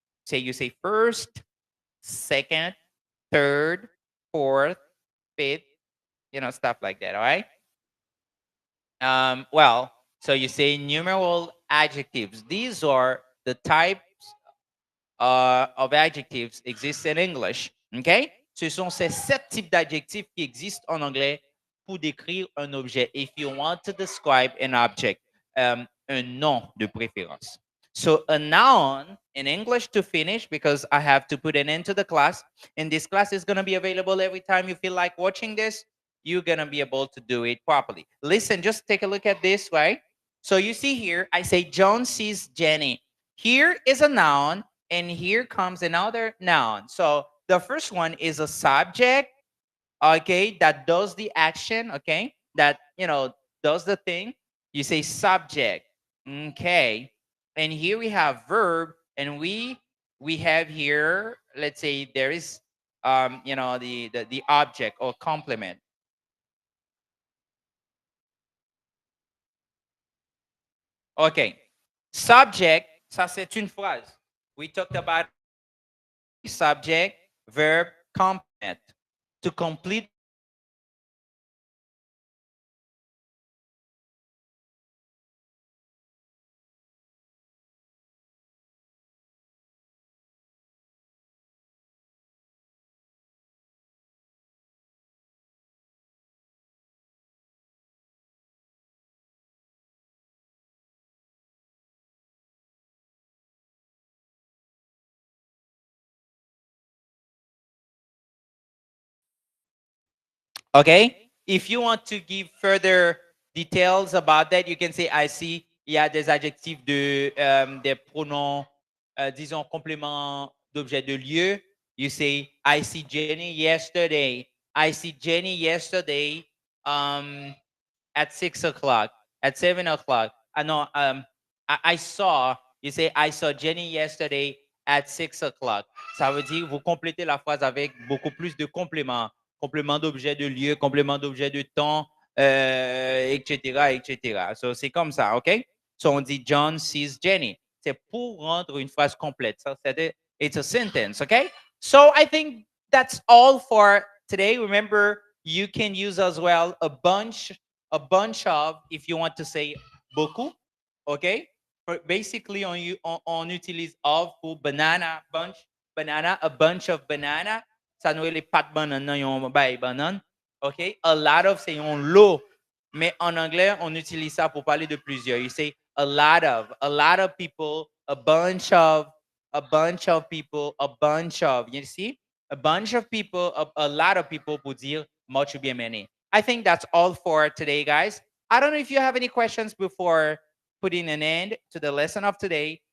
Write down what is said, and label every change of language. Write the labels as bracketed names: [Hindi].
[English] Say you say first, second, third, fourth, fifth, stuff like that. All right. Well, so you say numeral adjectives. These are the types of adjectives exist in English. Okay? [French] Ce sont ces 7 types d'adjectifs qui existent en anglais pour décrire un objet. [English] If you want to describe an object, [French] un nom de préférence. [English] So a noun in English to finish, because I have to put an end to the class. And this class is going to be available every time you feel like watching this. You're going to be able to do it properly. Listen, just take a look at this, right? So you see here, I say John sees Jenny. Here is a noun, and here comes another noun. So the first one is a subject, okay, that does the action, okay, that, does the thing. You say subject, okay. And here we have verb, and we have here, let's say there is, the object or complement. Okay. [French] Subject, ça c'est une phrase. [English] We talked about subject, verb, complement. To complete the sentence, you say subject, verb, complement. Okay. If you want to give further details about that, you can say I see. [French] Il y a des adjectifs des pronoms, disons compléments d'objet de lieu. [English] You say I see Jenny yesterday. I see Jenny yesterday at 6 o'clock, at 7 o'clock. I know. I saw. You say I saw Jenny yesterday at 6 o'clock. [French] Ça veut dire vous complétez la phrase avec beaucoup plus de compléments. Complément d'objet de lieu, complément d'objet de temps, etc., etc. So, c'est comme ça, OK? So, on dit [English] John sees Jenny. [French] C'est pour rendre une phrase complète. [English] Ça, it's a sentence, OK? So, I think that's all for today. Remember, you can use as well a bunch of, if you want to say beaucoup, OK? [French] Basically, on utilise of pour banana, banana, a bunch of banana. Ça nous les pattes bananes, non, yon bay banane. OK? [English] A lot of, [French] c'est yon lot. Mais en anglais, on utilise ça pour parler de plusieurs. [English] You say a lot of people, a bunch of people, a bunch of. You see? A bunch of people, a lot of people [French] pour dire [English] much ou bien many. I think that's all for today, guys. I don't know if you have any questions before putting an end to the lesson of today.